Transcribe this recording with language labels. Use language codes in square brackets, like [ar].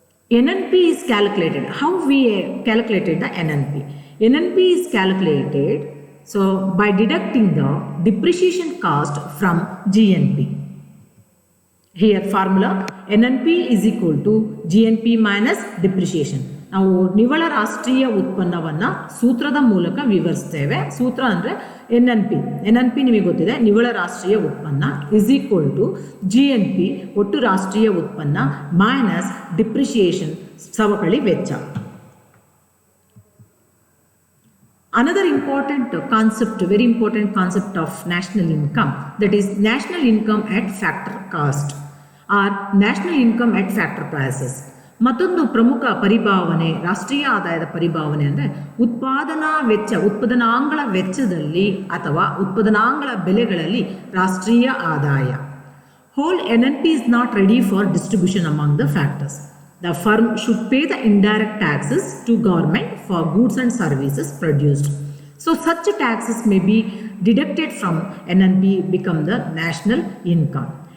[en] NNP is calculated. How we calculated the NNP? NNP is calculated by deducting the depreciation cost from GNP. Here formula, NNP is equal to GNP minus depreciation. [kn] ನಾವು ನಿವ್ವಳ ರಾಷ್ಟ್ರೀಯ ಉತ್ಪನ್ನವನ್ನು ಸೂತ್ರದ ಮೂಲಕ ವಿವರಿಸ್ತೇವೆ. ಸೂತ್ರ ಅಂದರೆ NNP ನಿಮಗೆ ಗೊತ್ತಿದೆ, ನಿವ್ವಳ ರಾಷ್ಟ್ರೀಯ ಉತ್ಪನ್ನ [en] is equal to [kn] GNP, ಒಟ್ಟು ರಾಷ್ಟ್ರೀಯ ಉತ್ಪನ್ನ, ಮೈನಸ್ ಡಿಪ್ರಿಷಿಯೇಷನ್, ಸವಕಳಿ ವೆಚ್ಚ. [en] Another very important concept of national income, that is national income at factor cost or national income at factor prices. [kn] ಮತ್ತೊಂದು ಪ್ರಮುಖ ಪರಿಭಾವನೆ, ರಾಷ್ಟ್ರೀಯ ಆದಾಯದ ಪರಿಭಾವನೆ ಅಂದರೆ ಉತ್ಪಾದನಾಂಗಳ ವೆಚ್ಚದಲ್ಲಿ ಅಥವಾ ಉತ್ಪಾದನಾಂಗಳ ಬೆಲೆಗಳಲ್ಲಿ ರಾಷ್ಟ್ರೀಯ ಆದಾಯ. [en] Whole NNP is not ready for distribution among the factors. The firm should pay the indirect taxes to government for goods and services produced. So such taxes may be deducted from NNP, become the national income.